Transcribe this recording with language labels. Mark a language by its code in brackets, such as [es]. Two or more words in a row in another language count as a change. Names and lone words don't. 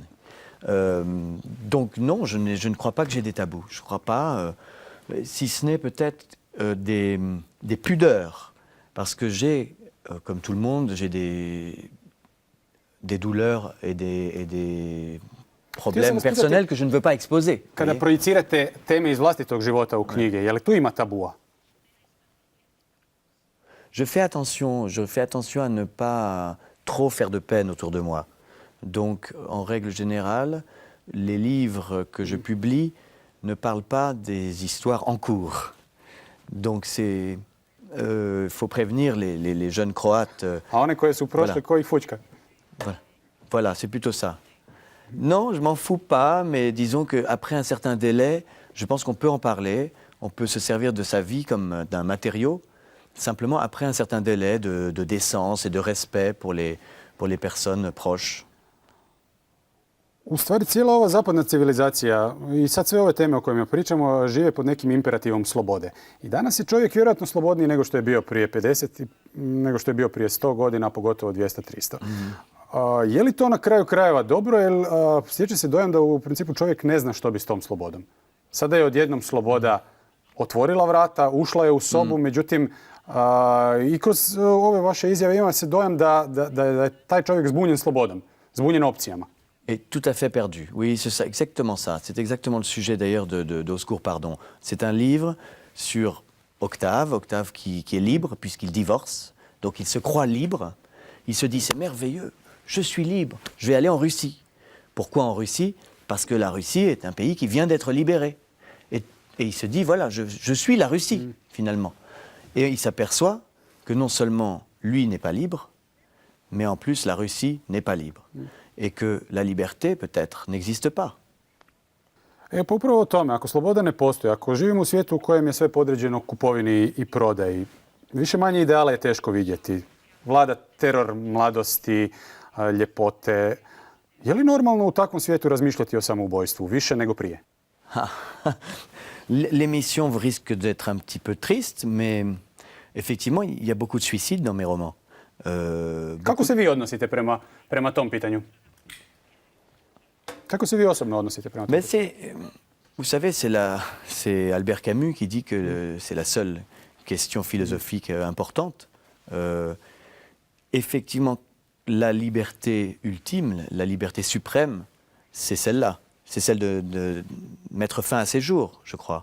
[fr] Donc non, je ne crois pas que j'ai des tabous. Je ne crois pas, si ce n'est peut-être des pudeurs, parce que j'ai, comme tout le monde, j'ai des douleurs et des problèmes personnels que je ne veux pas exposer. [hr] Kada projicirate teme iz vlastitog života u knjige, je li tu ima tabua? [fr] Je fais attention à ne pas trop faire de peine autour de moi. Donc, en règle générale, les livres que je publie ne parlent pas des histoires en cours. Donc, faut prévenir les jeunes Croates. [hr] A one koje su prošle koji fučka? [fr] Voilà, c'est plutôt ça. Non, je m'en fous pas, mais disons qu'après un certain délai, je pense qu'on peut en parler, on peut se servir de sa vie comme d'un matériau, simplement après un certain délai de décence et de respect pour les personnes proches. [hr] U stvari, cijela ova zapadna civilizacija i sad sve ove teme o kojima pričamo žive pod nekim imperativom slobode. I danas je čovjek vjerojatno slobodniji nego što je bio prije 50, nego što je bio prije 100 godina, pogotovo 200-300. Je li to na kraju krajeva dobro, jer stječe se dojam da u principu čovjek ne zna što bi s tom slobodom. Sada je odjednom sloboda otvorila vrata, ušla je u sobu, međutim i kroz ove vaše izjave ima se dojam da je taj čovjek zbunjen slobodom, zbunjen opcijama. [fr] Et tout à fait perdu. Oui, c'est exactement ça. C'est exactement le sujet d'ailleurs d'Au secours, pardon. C'est un livre sur Octave qui est libre puisqu'il divorce. Donc il se croit libre. Il se dit c'est merveilleux, je suis libre, je vais aller en Russie. Pourquoi en Russie? Parce que la Russie est un pays qui vient d'être libéré. Et il se dit voilà, je suis la Russie finalement. Et il s'aperçoit que non seulement lui n'est pas libre, mais en plus la Russie n'est pas libre. Et que la liberté, peut-être, n'existe pas. [hr] Pa upravo o tome, ako sloboda ne postoji, ako živimo u svijetu u kojem je sve podređeno kupovini i prodaji, više manje ideale je teško vidjeti. Vlada teror mladosti, ljepote. Je li normalno u takvom svijetu razmišljati o samoubojstvu, više nego prije? [fr] L'émission risque d'être un petit peu triste, mais effectivement, il y a beaucoup de suicides dans mes romans. [hr] Kako se vi odnosite prema tom pitanju? Kako se vi osobno odnosite prema tom pitanju? [fr] Vous savez, c'est Albert Camus qui dit que c'est la seule question philosophique importante. Effectivement, la liberté ultime, la liberté suprême, c'est celle-là. C'est celle de mettre fin à ses jours, je crois.